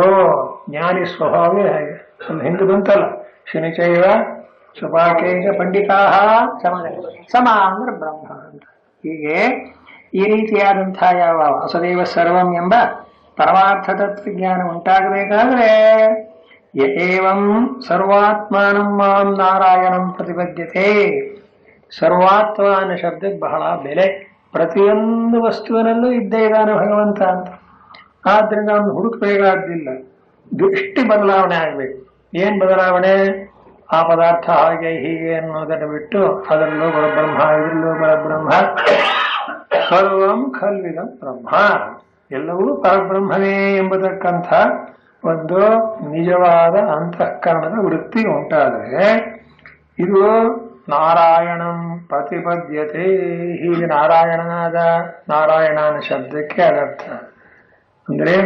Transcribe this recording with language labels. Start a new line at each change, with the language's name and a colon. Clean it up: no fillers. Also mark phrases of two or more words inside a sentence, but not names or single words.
Kannada: ಜ್ಞಾನಿ ಸ್ವಭಾವೇ ಹಾಗೆ. ಒಂದು ಹಿಂದೆ ಬಂತಲ್ಲ,
Sanskrit: ಶನಿಚೈವ ಸುಪಾಕೇಶ ಪಂಡಿತಾ ಸಮ
Kannada: ಅಂದ್ರೆ ಬ್ರಹ್ಮ ಅಂತ. ಹೀಗೆ ಈ ರೀತಿಯಾದಂತಹ ಯಾವ
Sanskrit: ವಸುದೇವ ಸರ್ವಂ
Kannada: ಎಂಬ ಪರಮಾರ್ಥ ತತ್ವಜ್ಞಾನ ಉಂಟಾಗಬೇಕಾದ್ರೆ
Sanskrit: ಏವಂ ಸರ್ವಾತ್ಮಾನಂ ಮಾಂ ನಾರಾಯಣಂ ಪ್ರತಿಪದ್ಯತೆ.
Kannada: ಸರ್ವಾತ್ಮ ಅನ್ನೋ ಶಬ್ದಕ್ಕೆ ಬಹಳ ಬೆಲೆ. ಪ್ರತಿಯೊಂದು ವಸ್ತುವಿನಲ್ಲೂ ಇದ್ದೇ ಇದ್ದಾನೆ ಭಗವಂತ ಅಂತ. ಆದ್ರಿಂದ ಅವನು ಹುಡುಕಬೇಕಾದ್ದಿಲ್ಲ, ದೃಷ್ಟಿ ಬದಲಾವಣೆ ಆಗ್ಬೇಕು. ಏನ್ ಬದಲಾವಣೆ? ಆ ಪದಾರ್ಥ ಹಾಗೆ ಹೀಗೆ ಅನ್ನೋದನ್ನು ಬಿಟ್ಟು ಅದರಲ್ಲೂ ಪರಬ್ರಹ್ಮ ಇದರಲ್ಲೂ ಪರಬ್ರಹ್ಮ
Sanskrit: ಸರ್ವಂ ಖಲ್ವಿದಂ ಬ್ರಹ್ಮ
Kannada: ಎಲ್ಲವೂ ಪರಬ್ರಹ್ಮವೇ ಎಂಬತಕ್ಕಂಥ ಒಂದು ನಿಜವಾದ ಅಂತಃಕರಣದ ವೃತ್ತಿ ಉಂಟಾದರೆ ಇದು
Sanskrit: ನಾರಾಯಣಂ ಪ್ರತಿಪದ್ಯತೆ.
Kannada: ಹೀಗೆ ನಾರಾಯಣನ ಶಬ್ದಕ್ಕೆ ಅದರ್ಥ ಅಂದ್ರೇನು?